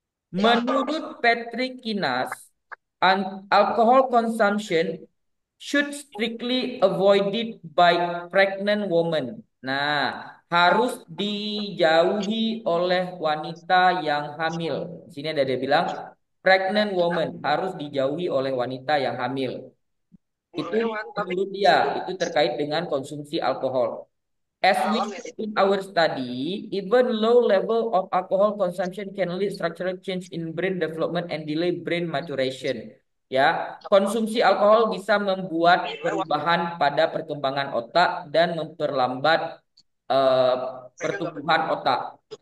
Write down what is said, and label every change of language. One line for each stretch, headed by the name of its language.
English: Menurut Patrick Kinas, alcohol consumption should strictly avoided by pregnant women.
Indonesian: Nah, harus dijauhi oleh wanita yang hamil. Di sini ada dia bilang pregnant woman harus dijauhi oleh wanita yang hamil. Itu menurut dia, itu terkait dengan konsumsi alkohol.
English: As we said in our study, even low level of alcohol consumption can lead structural change in brain development and delay brain maturation.
Indonesian: Ya, konsumsi alkohol bisa membuat perubahan pada perkembangan otak dan memperlambat eh, pertumbuhan otak.